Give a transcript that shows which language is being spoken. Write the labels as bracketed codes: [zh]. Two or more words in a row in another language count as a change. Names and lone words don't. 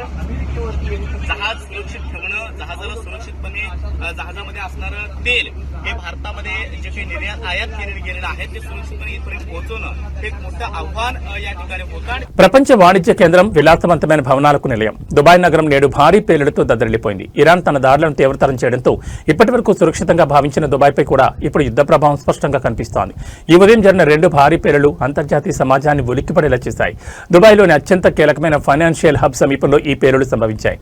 [mr] जहाज सुरक्षित ठेवणं, जहाजाला सुरक्षितपणे जहाजामध्ये असणारं तेल हे भारतामध्ये जे काही निर्यात आयात केलेले गेलेलं आहे ते सुरक्षितपणे इथपर्यंत पोहोचवणं हे एक मोठं आव्हान या ठिकाणी होतं. [te] ప్రపంచ వాణిజ్య కేంద్రం, విలాసవంతమైన భవనాలకు నిలయం దుబాయ్ నగరం నేడు భారీ పేలుడుతో దద్దరిల్లిపోయింది. ఇరాన్ తన దాడులను తీవ్రతరం చేయడంతో ఇప్పటివరకు సురక్షితంగా భావించిన దుబాయ్పై కూడా ఇప్పుడు యుద్ధ ప్రభావం స్పష్టంగా కనిపిస్తోంది. ఈ ఉదయం జరిగిన 2 భారీ పేలుళ్లు అంతర్జాతీయ సమాజాన్ని ఉలిక్కిపడేలా చేశాయి. దుబాయ్ దుబాయ్లోని అత్యంత కీలకమైన ఫైనాన్షియల్ హబ్ సమీపంలో ఈ పేలుళ్లు సంభవించాయి.